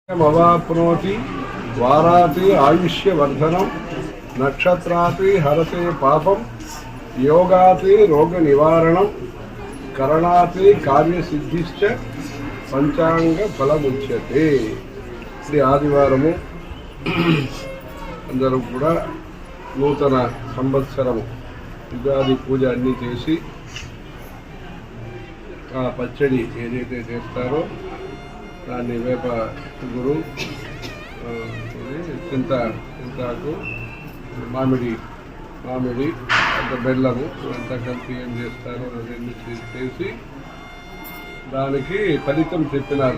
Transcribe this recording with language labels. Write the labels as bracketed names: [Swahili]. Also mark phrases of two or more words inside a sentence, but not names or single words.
[Sanskrit] अवाप्नोति वाराति आयुष्यवर्धनं नक्षत्राति हरते पापं योगाति रोगनिवारणं करणाति कार्यसिद्धिश्च పంచాంగఫలముచ్యతే. [Telugu] ఇది ఆదివారము అందరూ కూడా నూతన సంవత్సరము యుగాది పూజ అన్నీ చేసి ఆ పచ్చడి ఏదైతే చేస్తారో దాన్ని వేప గురు చింతాకు మామిడి అంత బెల్లము అంతా కలిపి ఏం చేస్తారో అవన్నీ చేసి దానికి ఫలితం చెప్పినారు.